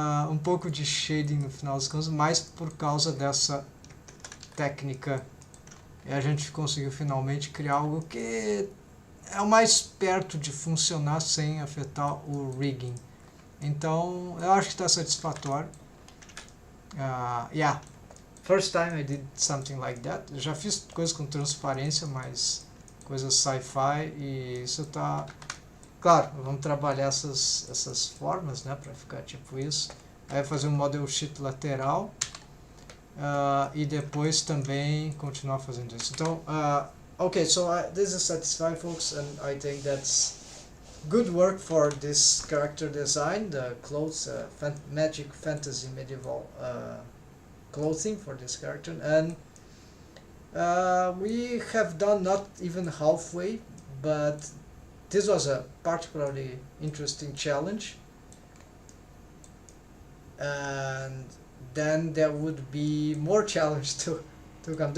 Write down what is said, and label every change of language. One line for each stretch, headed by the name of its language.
Portuguese: Um pouco de shading no final das contas, mas por causa dessa técnica a gente conseguiu finalmente criar algo que é o mais perto de funcionar sem afetar o rigging. Então, eu acho que está satisfatório.
English: Yeah. First time I did something like that.
Portuguese: Eu já fiz coisas com transparência, mas coisas sci-fi, e isso tá... Claro, vamos trabalhar essas formas, né, para ficar tipo isso. Aí fazer um model sheet lateral e depois também continuar fazendo isso.
English: Então, okay, so this is satisfying, folks, and I think that's good work for this character design, the clothes, magic fantasy medieval clothing for this character, and we have done not even halfway, but this was a particularly interesting challenge, and then there would be more challenge to come.